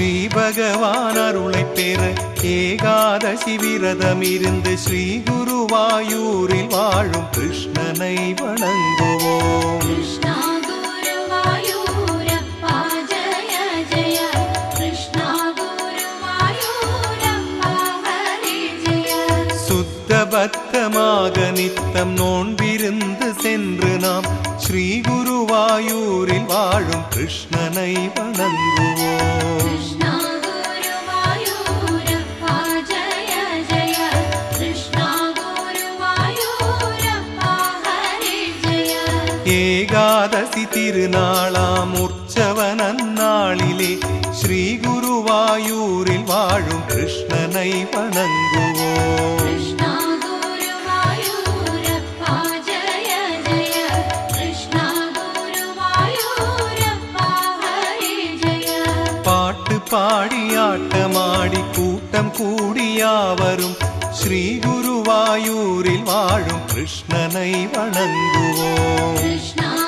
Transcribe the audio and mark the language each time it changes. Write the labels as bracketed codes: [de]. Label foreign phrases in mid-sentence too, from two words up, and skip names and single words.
[ta] பகவான் அருளை பெற ஏகாதசி விரதம் இருந்து ஸ்ரீ குருவாயூரில் வாழும் கிருஷ்ணனை வணங்குவோம். [sa] कृष्णा गुरुवायूरप्पा जय जय कृष्णा गुरुवायूरप्पा हरि जय. [ta] சுத்த பத்தமாக நித்தம் நோன்பிருந்து சென்று நாம் ஸ்ரீ குருவாயூரில் வாழும் கிருஷ்ணனை வணங்குவோம். [sa] कृष्णा गुरुवायूरप्पा जय जय कृष्णा गुरुवायूरप्पा हरि जय. [ta] ஏகாதசி திருநாளாம் உற்சவ நன்னாளிலே ஸ்ரீ குருவாயூரில் வாழும் கிருஷ்ணனை வணங்குவோம். [sa] कृष्णा गुरुवायूरप्पा जय जय कृष्णा गुरुवायूरप्पा हरि जय. [ta] பாட்டு பாடி ஆட்டமாடி கூட்டம் கூடியாவரும் ஸ்ரீ குருவாயூரில் வாழும் கிருஷ்ணனை வணங்குவோம். [sa] कृष्णा